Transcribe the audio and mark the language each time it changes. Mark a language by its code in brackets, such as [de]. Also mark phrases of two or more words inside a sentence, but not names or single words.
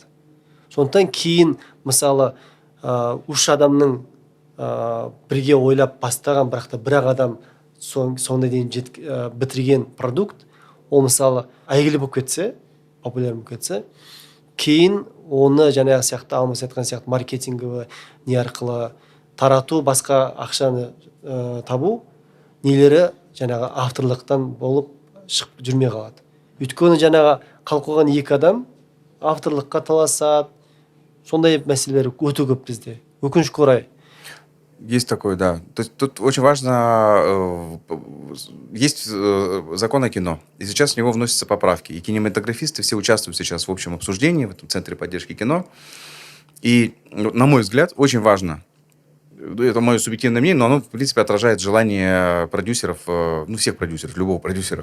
[kk] Сондықтан кейін мысалы үш адамның бірге ойлап бастаған, бірақ та бір-ақ адам соңына дейін бітірген продукт, ол мысалы әйгілі болып кетсе, популяр болып кетсе, кейін оны жаңағы сияқты алмас айтқан сияқты маркетинговый не арқылы тарату, басқа ақшаны табу нелері жаңағы авторлықтан болып шығып жүрмей қалады. Өйткені жаңағы қалып қойған екі адам авторлыққа таласады, сондай мәселелер өте көп бізде. Өкінішке орай. [ru] Есть такое, да. То есть тут очень важно, есть закон о кино, и сейчас в него вносятся поправки. И кинематографисты все участвуют сейчас в общем обсуждении, в этом Центре поддержки кино. И, на мой взгляд, очень важно, это мое субъективное мнение, но оно, в принципе, отражает желание продюсеров, ну, всех продюсеров, любого продюсера.